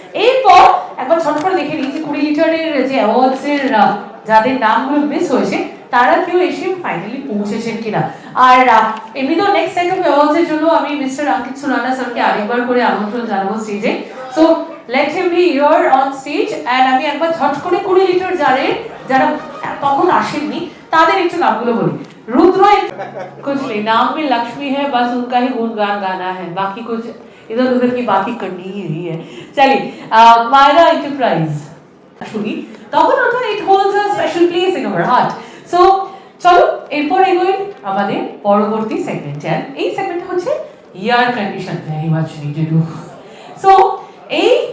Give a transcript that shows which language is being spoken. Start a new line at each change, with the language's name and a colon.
Bangla: এরপর একবার ছোট করে দেখে নিই যে 20 লিটারের যে অ্যাওয়ার্ডসের যাদের নামগুলো মিস হয়েছে তারা কেউ এসে ফাইনালি পৌঁছেছেন কিনা। আর এমনি তো নেক্সট সেট অফ অ্যাওয়ার্ডসের জন্য আমি মিস্টার আঙ্কিত সুরানা স্যারকে আরেকবার করে আমন্ত্রণ জানাবো স্টেজে।
English: So let him be here on stage.
Bangla: And আমি একবার ঝট করে 20 লিটার যারা তখন আসেননি তাদের একটু নামগুলো বলি।
Hindi: रुद्र कुछ नहीं, नाम में लक्ष्मी है, बस उनका ही गुणगान गाना है, बाकी कुछ इधर उधर की बात ही करनी ही नहीं है।
English: चलिए मायरा एंटरप्राइज
Bangla: শুনি, তখন ওটা
English: It holds a special place in our heart.
Bangla: So চলো এরপর এগোই আমাদের পরবর্তী সেগমেন্টে। আর এই সেগমেন্টটা হচ্ছে air condition,
English: Very much needed.
Bangla: So এই